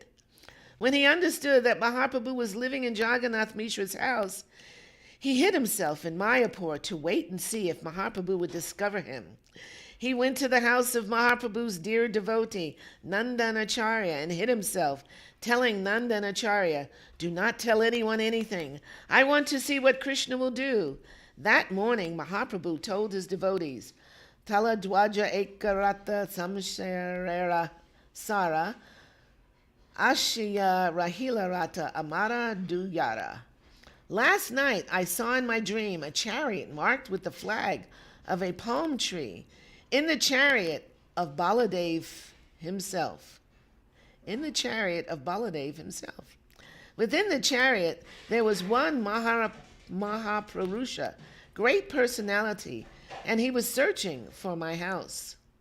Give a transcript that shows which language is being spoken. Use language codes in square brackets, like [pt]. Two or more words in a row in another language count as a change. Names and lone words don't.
[en] When he understood that Mahaprabhu was living in Jagannath Mishra's house, he hid himself in Mayapur to wait and see if Mahaprabhu would discover him. He went to the house of Mahaprabhu's dear devotee, Nandanacharya, and hid himself, telling Nandanacharya, "Do not tell anyone anything. I want to see what Krishna will do." That morning, Mahaprabhu told his devotees, [bn] "তালধ্বজ একরথ সংসারের সার, আসিয়া রহিলরথ আমার দুয়ার." [en] Last night I saw in my dream a chariot marked with the flag of a palm tree. In the chariot of Baladev himself. Within the chariot there was one Mahaprarusha, great personality, and he was searching for my house.